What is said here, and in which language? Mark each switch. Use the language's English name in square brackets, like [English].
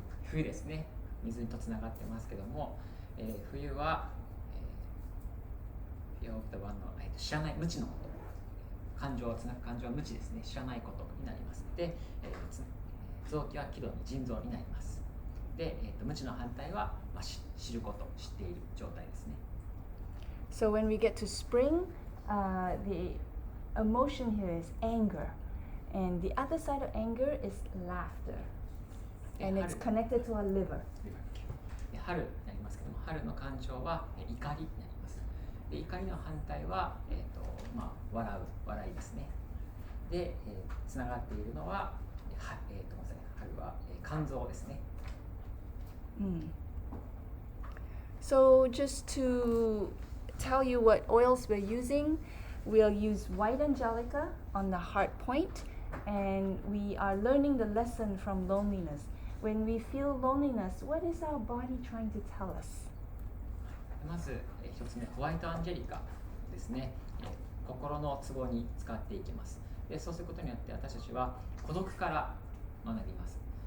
[Japanese] 冬ですね、水とつながってますけども、冬は、 [English] fear of the unknown、 [Japanese] 知らない、無知のこと、感情は無知ですね、知らないことになります。で、臓器は気道に腎臓になります。で、無知の反対は、知ること、知っている状態ですね。 [English] So when we get to spring, the emotion here is anger, and the other side of anger is laughter, and it's connected to our liver. [Japanese] 春になりますけども、春の感情は怒りになります。で、怒りの反対は、笑いですね。で、つながっているのは、春は、肝臓ですね。 [English] So just to tell you what oils we're using, we'll use white angelica on the heart point, and we are learning the lesson from loneliness. When we feel loneliness, what is our body trying to tell us? [Japanese] まず一つ目、ホワイトアンジェリカですね。心のツボに使っていきます。で、そうすることによって私たちは孤独から学びます。